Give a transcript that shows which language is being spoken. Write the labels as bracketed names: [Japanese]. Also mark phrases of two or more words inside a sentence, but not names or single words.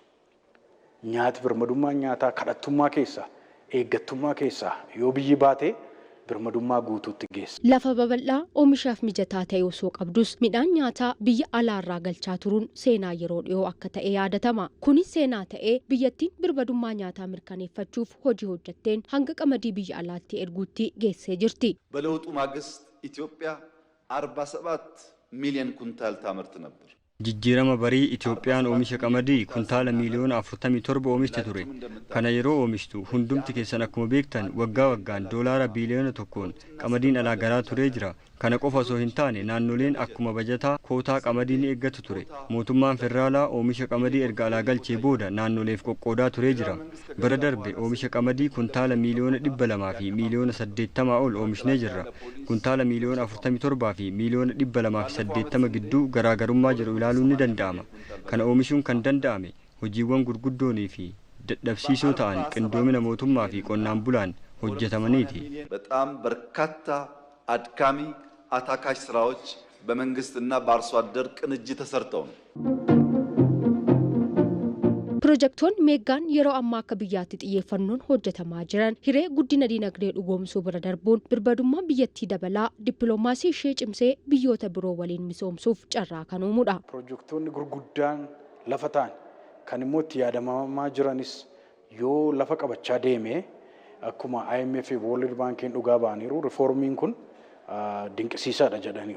[Oromo] Nyaati birmadummaa nyaataa kadhattummaa keessaa eeggattummaa keessaa yoo biyyi baate birmadummaa guutuutti geessa. Lafa babal'aa oomishaaf mijataa ta'e osoo qabdus midhaan nyaataa biyya alaarraa galchaa turuun seenaa yeroo dhiyoo akka ta'e yaadatama. Kunis seenaa ta'ee biyyattiin birmadummaa nyaataa mirkaneeffachuuf hojii hojjetteen hanga qamadii biyya alaatti erguutti geessee jirti. [Amharic] በለውጡ ማግስት ኢትዮጵያ 47 ሚሊዮን ኩንታል ታመርት ነበር. [Oromo] Jijjiirama barii Itoophiyaan oomisha qamadii kuntaala miliyoona 47 oomishte ture. Kana yeroo oomishtu hundumti keessan akkuma beektan waggaan doolaara biliyoona 1 qamadiin alaa garaa turee jira. Kana qofa osoo hin taane naannoleen akkuma bajataa kootaa qamadiin eeggatu ture. Mootummaan federaalaa oomisha qamadii erga alaa galchee booda naannoleef qoqqoodaa turee jira. Bara darbe oomisha qamadii kuntaala miliyoona 200 fi miliyoona 80 ol oomishnee jirra. Kuntaala miliyoona 47 fi miliyoona 280 gidduu garaagarummaa jiru ilaaluun ni danda'ama. Kana oomishuun kan danda'ame hojiiwwan gurguddoonii fi dadhabsiisoo ta'an qindoomina mootummaa fi qonnaan bulaan hojjetamaniiti. [Amharic] በጣም በርካታ አድካሚ አታካሽ ስራዎች በመንግስትና በአርሶ አደር ቅንጅት ተሰርተው ነው። [Oromo] Pirojektoonni meegaan yeroo ammaa akka biyyaatti xiyyeeffannoon hojjetamaa jiran hiree guddina dinagdee dhugoomsuu bira darbuun birmadummaa biyyattii dabalaa dippiloomaasii ishee cimsee biyyoota biroo waliin misoomsuuf carraa kan uumudha. Pirojektoonni gurguddaan lafa ta'an kan immoo itti yaadamamaa jiranis yoo lafa qabachaa deeme akkuma IMF fi World Bankiin dhugaa ba'aniiru rifoormiin kun dinqisiisaadha jedhaniiru.